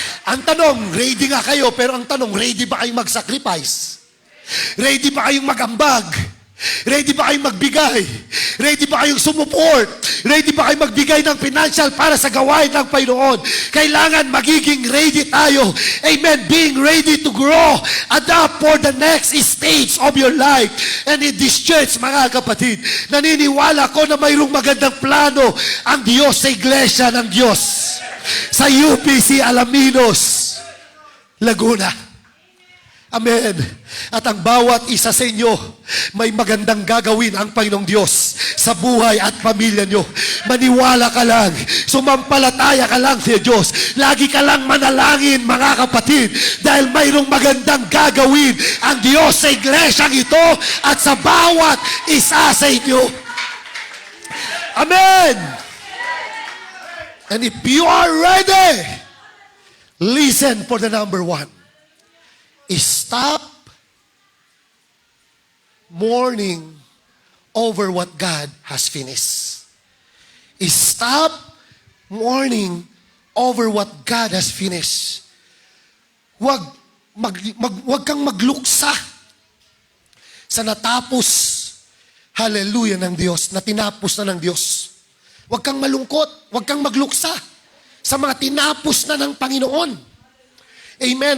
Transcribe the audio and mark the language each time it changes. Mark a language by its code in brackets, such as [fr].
[tl] Ang tanong, ready nga kayo, pero ang tanong, ready ba kayong mag-sacrifice? Ready ba kayong mag-ambag? Ready ba kayong magbigay? Ready ba kayong sumuport? Ready ba kayong magbigay ng financial para sa gawain ng Panginoon? Kailangan magiging ready tayo. Amen. [en] Being ready to grow. Adapt for the next stage of your life. And in this church, [tl] mga kapatid, naniniwala ko na mayroong magandang plano ang Diyos sa iglesia ng Diyos. Sa UPC Alaminos, Laguna. Amen. At ang bawat isa sa inyo, may magandang gagawin ang Panginoong Diyos sa buhay at pamilya nyo. Maniwala ka lang, sumampalataya ka lang sa Diyos. Lagi ka lang manalangin, mga kapatid, dahil mayroong magandang gagawin ang Diyos sa iglesyang ito at sa bawat isa sa inyo. Amen. [en] And if you are ready, listen for the number one. Stop mourning over what God has finished. Stop mourning over what God has finished. [tl] Wag kang magluksa sa natapos, hallelujah, ng Diyos, na tinapos na ng Diyos. Wag kang malungkot, wag kang magluksa sa mga tinapos na ng Panginoon. Amen.